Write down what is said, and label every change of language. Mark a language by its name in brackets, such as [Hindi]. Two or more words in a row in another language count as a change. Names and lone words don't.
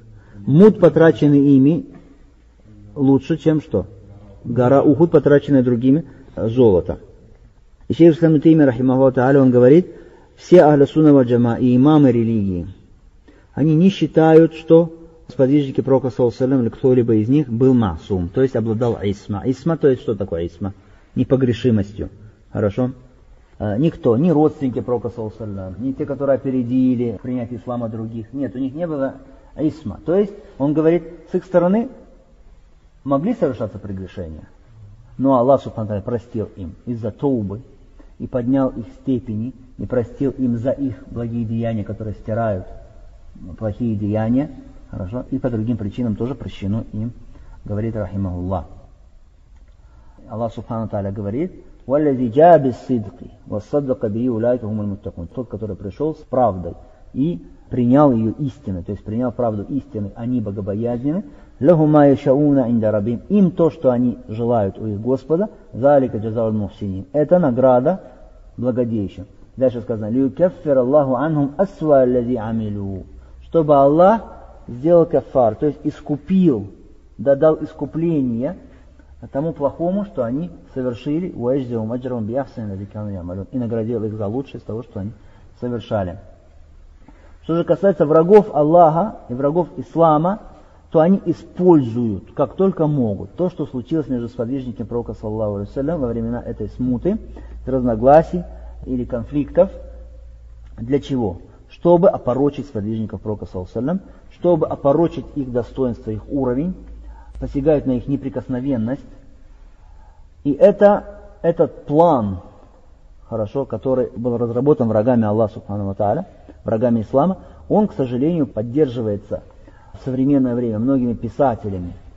[Russian] Муд, потраченный ими, лучше, чем что? Гора Ухуд, потраченная другими, золото. И шейх Ислам ибн Таймия, [Arabic] رحمه الله تعالى, [Russian] он говорит, все [Arabic] أهل السنة والجماعة [Russian] и имамы религии, они не считают, что сподвижники Пророка [Arabic] صلى الله عليه وسلم [Russian] или кто-либо из них был маасум, то есть обладал исма. Исма, то есть что такое исма? Непогрешимостью. Хорошо? Никто, ни родственники Пророка [Arabic] صلى الله عليه وسلم, [Russian] ни те, которые опередили принятие ислама других. Нет, у них не было исма. То есть, он говорит, с их стороны могли совершаться прегрешения, Но [Arabic] الله سبحانه وتعالى [Russian] простил им из-за таубы и поднял их степени и простил им за их благие деяния, которые стирают плохие деяния. Хорошо? И по другим причинам тоже прощено им, говорит рахимахуллах. [Arabic] الله سبحانه وتعالى говорит: «والذي جاء بالصدق وصدق به أولئك هم المتقون». [Russian] Тот, который пришел с правдой и принял ее истиной, то есть принял правду истины, они богобоязнены. [Arabic] «لهم ما يشاءون عند ربهم». [Russian] Им то, что они желают у их Господа, [Arabic] «ذلك جزاء المحسنين». [Russian] Это награда благодейщим. Дальше сказано: [Arabic] «ليكفر الله عنهم أسوأ الذي عملوا». [Russian] Чтобы Аллах сделал кафар, то есть искупил, дал искупление тому плохому, что они совершили, и наградил их за лучшее из того, что они совершали. Что же касается врагов Аллаха и врагов Ислама, то они используют, как только могут, то, что случилось между сподвижниками пророка [Arabic] صلى الله عليه وسلم [Russian] во времена этой смуты, разногласий или конфликтов. Для чего? Чтобы опорочить сподвижников пророка [Arabic] صلى الله عليه وسلم, [Russian] чтобы опорочить их достоинство, их уровень, посягают на их неприкосновенность. И этот план, хорошо, который был разработан врагами [Arabic] الله سبحانه وتعالى, [Russian] врагами Ислама, он, к сожалению, поддерживается в современное время многими писателями,